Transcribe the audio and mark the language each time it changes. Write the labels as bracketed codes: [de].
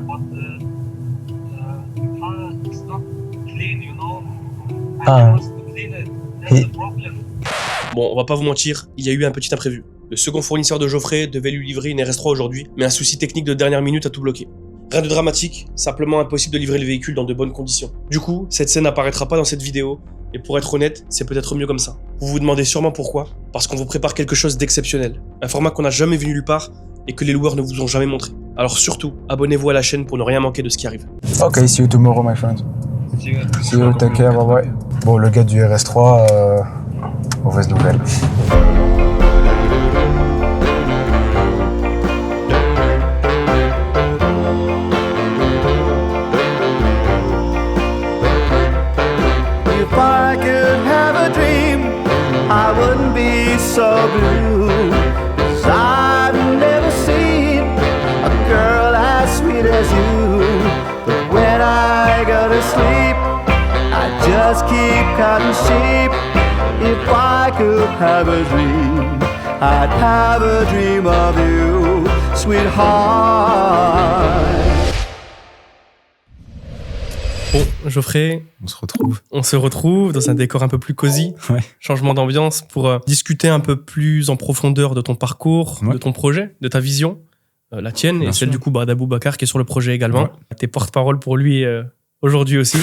[en] but the car is not clean, you know? Ah. I must clean it. That's the problem. [fr] Bon, on va pas vous mentir, il y a eu un petit imprévu. Le second fournisseur de Geoffrey devait lui livrer une RS3 aujourd'hui, mais un souci technique de dernière minute a tout bloqué. Rien de dramatique, simplement impossible de livrer le véhicule dans de bonnes conditions. Du coup, cette scène n'apparaîtra pas dans cette vidéo, et pour être honnête, c'est peut-être mieux comme ça. Vous vous demandez sûrement pourquoi? Parce qu'on vous prépare quelque chose d'exceptionnel. Un format qu'on n'a jamais vu nulle part, et que les loueurs ne vous ont jamais montré. Alors surtout, abonnez-vous à la chaîne pour ne rien manquer de ce qui arrive. [en] Ok, see you tomorrow, my friend. See you, take care, bye bye. [fr] Bon, le gars du RS3, mauvaise nouvelle. [en] If I could have a dream, I wouldn't be so blue. 'Cause I've never seen a girl as sweet as you. But when I go to sleep, I just keep counting sheep. If I could have a dream, I'd have a dream of you, sweetheart. [fr] Bon, Geoffrey, on se retrouve dans un décor un peu plus cosy, changement d'ambiance pour discuter un peu plus en profondeur de ton parcours, de ton projet, de ta vision, la tienne et celle du coup d'Aboubacar qui est sur le projet également. T'es porte-parole pour lui aujourd'hui aussi.